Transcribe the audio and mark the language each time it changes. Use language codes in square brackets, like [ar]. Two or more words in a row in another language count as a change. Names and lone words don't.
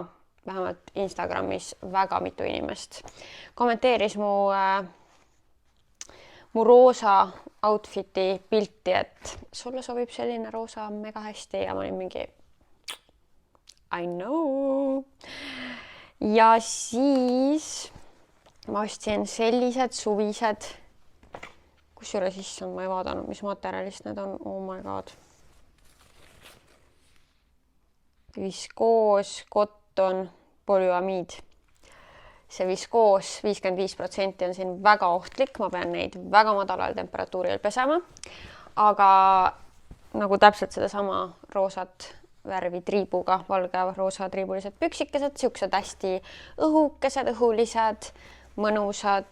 [et] Vähemalt Instagramis väga mitu inimest kommenteeris mu roosa outfiti pilti, et sulle sobib selline roosa mega hästi ja ma olin mingi [en] I know. [et] Ja siis ma ostsin sellised suvised, kusjuures issand, ma ei vaadanud, mis materjalist need on. [en] Oh my god. [et] Viskoos, on polüamiid. See viskoos 55% on siin väga ohtlik. Ma pean neid väga madalal temperatuuril pesema. Aga nagu täpselt seda sama roosat värvi triibuga, valge roosa triibulised püksikesed, siuksed hästi õhukesed, õhulised, mõnusad.